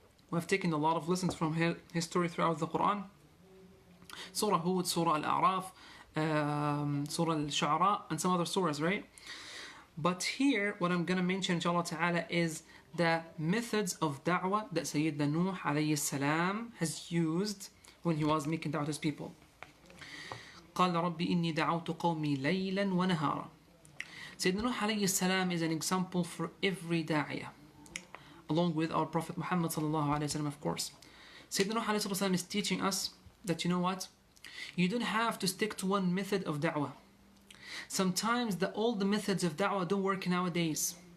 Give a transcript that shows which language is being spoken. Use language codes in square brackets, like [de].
[en] We have taken a lot of lessons from his story throughout the Quran. Surah Hud, Surah Al-A'raf, Surah Al-Shu'ara, and some other surahs, right? But here, what I'm going to mention, inshallah ta'ala, is the methods of da'wah that Sayyidina Nuh alayhi salam has used when he was making da'wah to his people. [ar] قال ربي إني دعوت قومي ليلا ونهارا. [en] Sayyidina Nuh alayhi salam is an example for every da'iyah, along with our Prophet Muhammad sallallahu alayhi wa sallam, of course. Sayyidina Nuh alayhi salam is teaching us that, you know what? You don't have to stick to one method of da'wah. Sometimes all the methods of da'wah don't work nowadays.